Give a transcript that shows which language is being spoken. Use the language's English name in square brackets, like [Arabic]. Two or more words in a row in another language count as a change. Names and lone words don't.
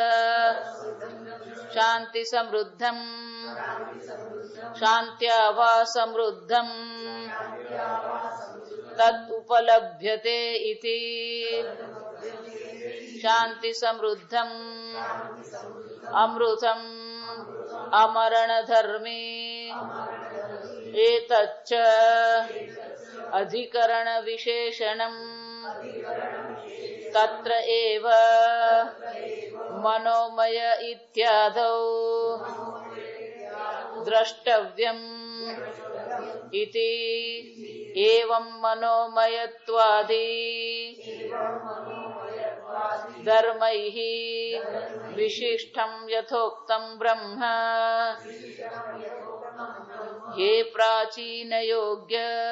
[Sanskrit] शांति समृद्धं शांत्या वा समृद्धं तत् उपलभ्यते इति शांति समृद्धं अमृतम् अमरणधर्मी एतच्च अधिकरण विशेषणम् तत्र एव मनोमय इत्यादौ द्रष्टव्यम इति एवं मनोमयत्वादि धर्मैः विशिष्टं यथोक्तं ब्रह्म हे प्राचीन योग्य